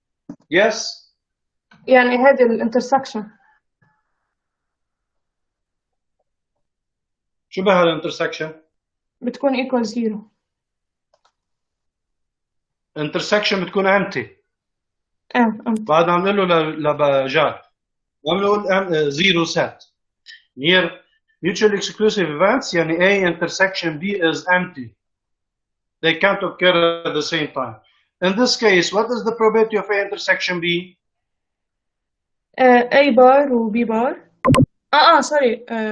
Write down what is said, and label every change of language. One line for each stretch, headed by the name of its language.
English: Yes?
Arabic: يعني هذه الانترسكشن شو بها الانترسكشن؟ بتكون equal 0.
English: intersection بتكون empty.
Arabic: أنت بعد عم نقول له لبجار عم نقول
English: zero set. Here mutually exclusive events يعني A intersection B is empty. They can't occur at the same time. In this case, what is the probability of A intersection B? A bar و B bar. Sorry.